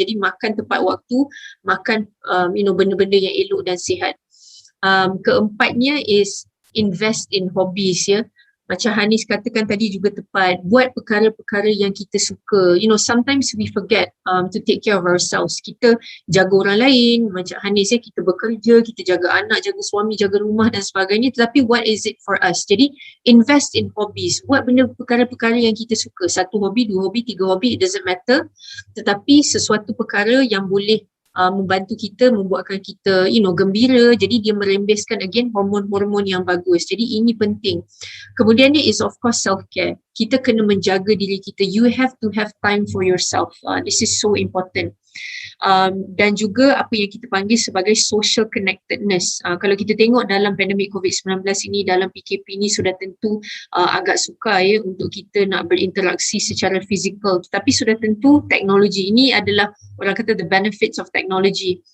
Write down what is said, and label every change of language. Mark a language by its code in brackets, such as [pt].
[ms] Jadi makan tepat waktu, makan benda-benda yang elok dan sihat. [en] Keempatnya is invest in hobbies ya. [ms] Macam Hanis katakan tadi juga tepat, buat perkara-perkara yang kita suka. [en] Sometimes we forget to take care of ourselves. [ms] Kita jaga orang lain, macam Hanis ya, kita bekerja, kita jaga anak, jaga suami, jaga rumah dan sebagainya. Tetapi [en] what is it for us? [ms] Jadi invest in hobbies. Buat benda perkara-perkara yang kita suka. 1 hobi, 2 hobi, 3 hobi, [en] it doesn't matter. [ms] Tetapi sesuatu perkara yang boleh membantu kita, membuatkan kita gembira. Jadi dia merembeskan again hormon-hormon yang bagus. Jadi ini penting. Kemudiannya [en] is of course self-care. [ms] Kita kena menjaga diri kita. [en] You have to have time for yourself. This is so important. [ms] Dan juga apa yang kita panggil sebagai social connectedness. Kalau kita tengok dalam pandemik COVID-19 ini, dalam PKP ini sudah tentu agak sukar ya untuk kita nak berinteraksi secara fizikal. Tetapi sudah tentu teknologi ini adalah, orang kata, [en] the benefits of technology.